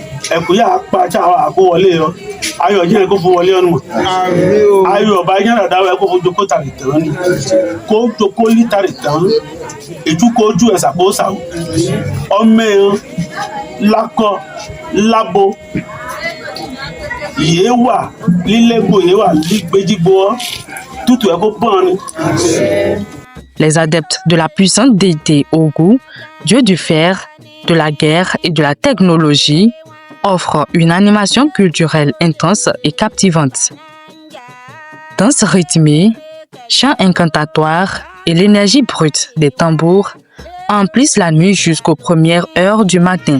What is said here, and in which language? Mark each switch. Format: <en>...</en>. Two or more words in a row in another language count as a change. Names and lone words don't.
<yo>ẹ̀kú yà pa cháwa àkó wọlé yọ ayọ̀ jẹ́ kó fún wọlé ọ̀nù ayọ̀ ọba yẹn rẹ̀ dáwọ́ kó fún jókòó tàrí tán ni kó jókòó lí tàrí tán ètú kó ojú ẹ̀ sàpò sàwọ̀ ọmọ ẹ̀ lakọ labo yé wà lílẹ́gbò yé wà lígbèjìgbò tútù ẹ̀ kó pọ́n ni.</yo> <fr>Les adeptes de la puissante déité Ogu, dieu du fer, de la guerre et de la technologie, offrent une animation culturelle intense et captivante. Danse rythmée, chants incantatoires et l'énergie brute des tambours emplissent la nuit jusqu'aux premières heures du matin.</fr>